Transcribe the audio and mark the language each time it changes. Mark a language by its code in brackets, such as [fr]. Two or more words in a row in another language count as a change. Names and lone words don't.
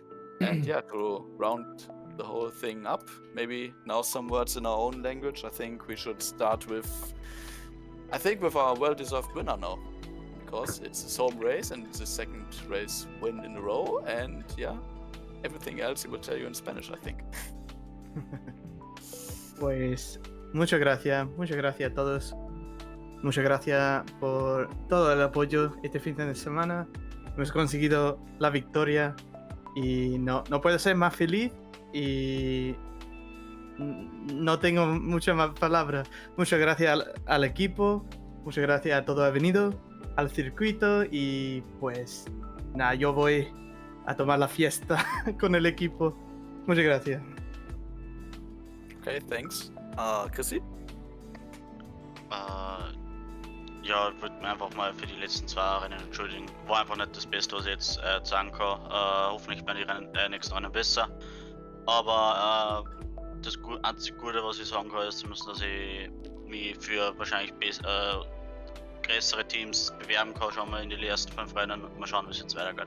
[en] And yeah, to round the whole thing up, maybe now some words in our own language. I think we should start with our well-deserved winner now, because it's his home race and it's his second race win in a row. And yeah, everything else he will tell you in Spanish, I think. [es] Pues muchas gracias a todos. Muchas gracias por todo el apoyo este fin de semana. Hemos conseguido la victoria y no puedo ser más feliz, y no tengo muchas más palabras. Muchas gracias al equipo, muchas gracias a todo el venido, al circuito, y pues nada, yo voy a tomar la fiesta con el equipo. Muchas gracias. [en] Okay, thanks. Chrissy? [de] Ja, ich würde mir einfach mal für die letzten 2 Rennen entschuldigen. War einfach nicht das Beste, was ich jetzt sagen kann. Hoffentlich werden die nächsten Rennen besser. Aber das einzige Gute, was ich sagen kann, ist zumindest, dass ich mich für wahrscheinlich größere Teams bewerben kann, schon mal in die ersten 5 Rennen und mal schauen, wie es jetzt weitergeht.